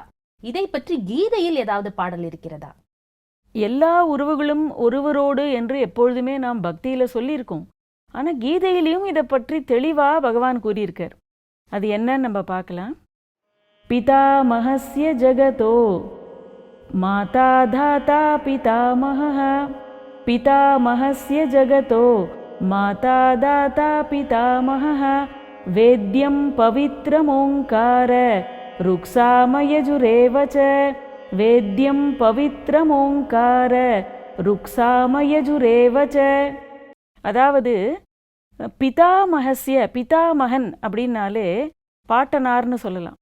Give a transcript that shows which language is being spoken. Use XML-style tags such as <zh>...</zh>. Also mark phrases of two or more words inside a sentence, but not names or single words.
<ta>இதை பற்றி கீதையில் ஏதாவது பாடல் இருக்கிறதா? எல்லா உறவுகளும் ஒருவரோடு என்று எப்பொழுதுமே நாம் பக்தியில சொல்லியிருக்கோம். ஆனா கீதையிலையும் இதை பற்றி தெளிவா பகவான் கூறியிருக்கார். அது என்னன்னு நம்ம பார்க்கலாம்.</ta> <sa>पितामहस्य जगतो माता धाता पितामहः पितामहस्य जगतो माता दाता पितामहः वेद्यं पवित्रमोङ्कार ऋक्सामयजुरेव च वेद्यं पवित्रमोङ्कार ऋक्सामयजुरेव च.</sa> <ta>அதாவது பிதாமகஸ்ய, பிதாமகன் அப்படின்னாலே பாட்டனார்னு சொல்லலாம்.</ta>